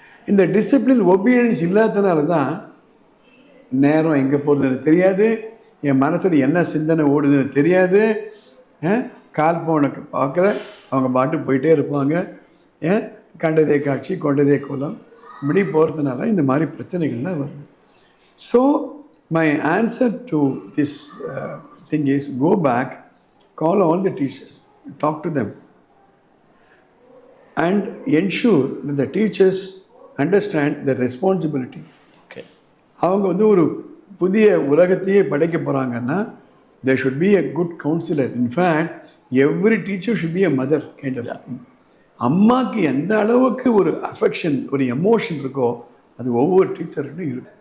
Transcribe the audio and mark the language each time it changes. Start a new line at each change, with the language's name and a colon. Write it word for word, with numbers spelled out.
Tamil: இந்த discipline obedience இல்லாததுனால தான் நேரம் எங்கே போகிறதுன்னு தெரியாது, என் மனசில் என்ன சிந்தனை ஓடுதுன்னு தெரியாது, ஏன் கால் போனுக்கு பார்க்குற அவங்க பாட்டு போயிட்டே இருப்பாங்க, ஏன் கண்டதே காட்சி கொண்டதே கோலம் இப்படி போகிறதுனால இந்த மாதிரி பிரச்சனைகள்லாம் வருது.
English: So my answer to this uh, thing is go back, call all the teachers, talk to them and ensure that the teachers understand their responsibility. Okay.
Tamil: அவங்க வந்து ஒரு புதிய உலகத்தையே படைக்க போகிறாங்கன்னா
English: there should be a good counselor. In fact, every teacher should be a mother kind of thing.
Tamil: அம்மாக்கு எந்த அளவுக்கு ஒரு அஃபெக்ஷன் ஒரு எமோஷன் இருக்கோ அது ஒவ்வொரு டீச்சருக்கும் இருக்கு.